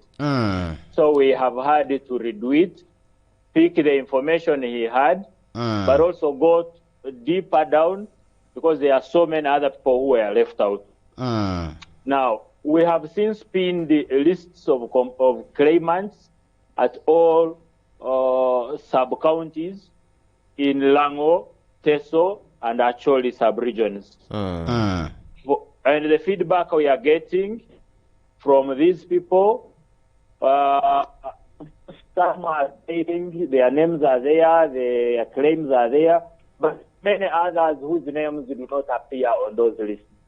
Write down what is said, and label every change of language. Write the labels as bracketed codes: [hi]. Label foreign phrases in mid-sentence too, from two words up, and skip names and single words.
[en] So we have had to redo it, pick the information he had, but also go deeper down because there are so many other people who were left out. Now, we have since pinned the lists of claimants at all sub-counties in Lango, Teso, and Acholi sub-regions. And the feedback we are getting from these people, some are saying their names are there, their claims are there, but many others whose names do not appear on those lists.